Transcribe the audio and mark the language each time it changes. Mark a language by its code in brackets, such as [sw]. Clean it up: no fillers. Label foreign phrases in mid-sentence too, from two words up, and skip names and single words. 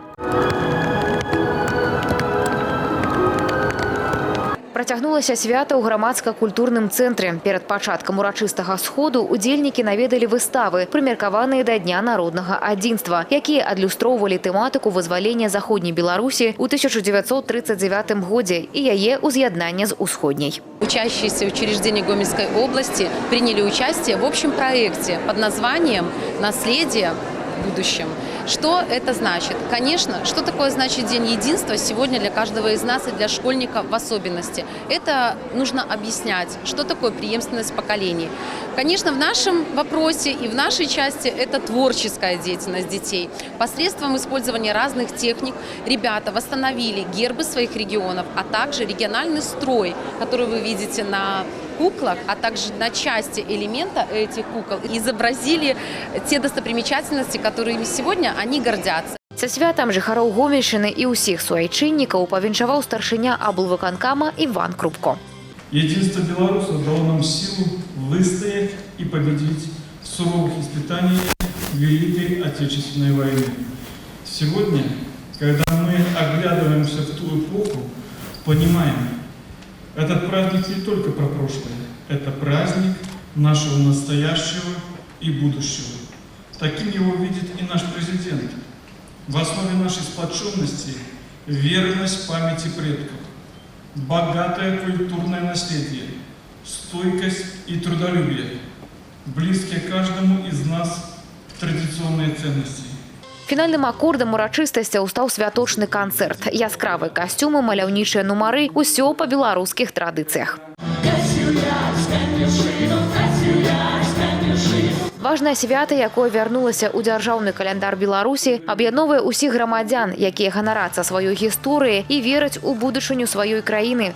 [be] Працягнулася свята ў грамадска-культурным цэнтры. Перад пачаткам урачыстага сходу удзельнікі наведалі выставы, прымеркаваныя да Дня народнага адзінства, якія адлюстроўвалі тэматыку вызвалення Заходняй Беларусі ў 1939 годзе и яе уз'яднання з усходняй. [ru] Учащиеся учреждения Гомельской области приняли участие в общем проекте под названием «Наследие в будущем». Что это значит? Конечно, что такое значит День единства сегодня для каждого из нас и для школьников в особенности? Это нужно объяснять, что такое преемственность поколений. Конечно, в нашем вопросе и в нашей части это творческая деятельность детей. Посредством использования разных техник ребята восстановили гербы своих регионов, а также региональный строй, который вы видите на куклах, а также на части элемента этих кукол изобразили те достопримечательности, которыми сегодня они гордятся. [be] Са святам жыхароў Гомельшчыны і ўсіх суайчыннікаў павіншаваў старшыня аблвыканкама Іван Крупко. [ru] Единство белорусов дало нам силу выстоять и победить в суровых испытаниях Великой Отечественной войны. Сегодня, когда мы оглядываемся в ту эпоху, понимаем, этот праздник не только про прошлое, это праздник нашего настоящего и будущего. Таким его видит и наш президент. В основе нашей сплоченности верность памяти предков, богатое культурное наследие, стойкость и трудолюбие, близкие каждому из нас традиционные ценности. [be] Фінальным акордам урачыстасцяў стаў святочны канцэрт. Яскравыя касцюмы, маляўнічыя нумары – усё па беларускіх традыцыях. Ва Важнае свята, якое вярнулася ў дзяржаўны каляндар Беларусі, аб'ядноўвае ўсіх грамадзян, якія ганарацца сваёй гісторыяй і вераць у будучыню сваёй краіны.